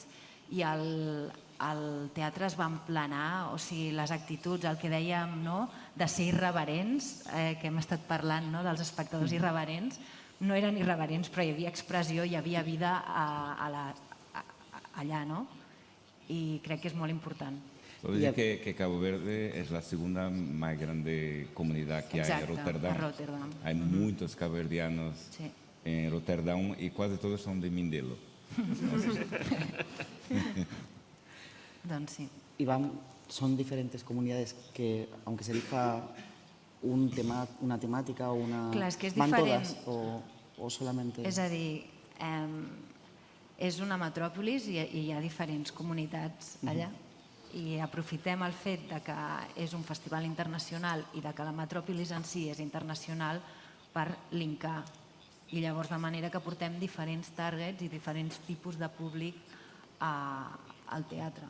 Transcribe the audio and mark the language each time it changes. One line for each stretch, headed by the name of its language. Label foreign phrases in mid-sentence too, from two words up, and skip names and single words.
Catalan: I el teatre es va emplenar, o sigui, les actituds, el que dèiem, de ser irreverents, que hem estat parlant dels espectadors irreverents, no eren irreverents, però hi havia expressió, hi havia vida allà, no? I crec que és molt important.
Spanish: Puedo decir que Cabo Verde es la segunda más grande comunidad que hay en Rotterdam. Hay muchos caboverdianos en Rotterdam y casi todos son de Mindelo.
Catalan: Doncs sí.
Spanish: Iván, son diferentes comunidades que, aunque se elija una temática o una...
Catalan: Clar, és que és
Spanish: ¿van
Catalan: diferent.
Spanish: todas o solamente...?
Catalan: És a dir, és una metròpolis i hi ha diferents comunitats allà. I aprofitem el fet que és un festival internacional i que la metròpolis en si és internacional per linkar. I llavors, de manera que portem diferents targets i diferents tipus de públic al teatre.